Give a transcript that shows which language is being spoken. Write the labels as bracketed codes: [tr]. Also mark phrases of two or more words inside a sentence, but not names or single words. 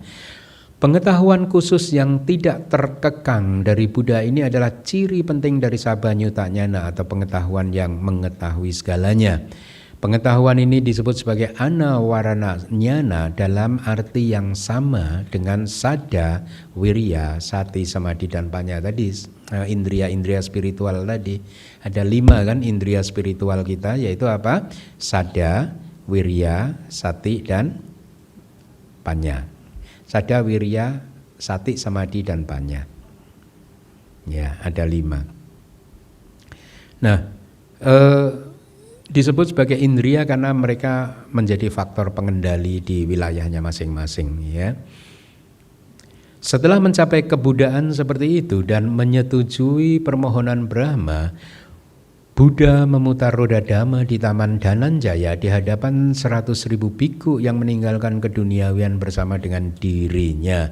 [id] Pengetahuan khusus yang tidak terkekang dari Buddha ini adalah ciri penting dari [pi] sabba nyuta nyana [id] atau pengetahuan yang mengetahui segalanya. Pengetahuan ini disebut sebagai [pi] anawarana nyana [id] dalam arti yang sama dengan [pi] sada, wirya, sati, samadhi dan panya [id] tadi. Indria-indria spiritual tadi ada 5 kan indria spiritual kita, yaitu apa? [pi] Sada, wirya, sati dan panya. Sada, wirya, sati, samadhi dan panya. [id] Ya, ada 5. Nah, disebut sebagai indria karena mereka menjadi faktor pengendali di wilayahnya masing-masing, ya. Setelah mencapai kebudaan seperti itu dan menyetujui permohonan Brahma, Buddha memutar roda Dhamma di Taman Dhananjaya di hadapan 100.000 biku yang meninggalkan keduniawian bersama dengan dirinya.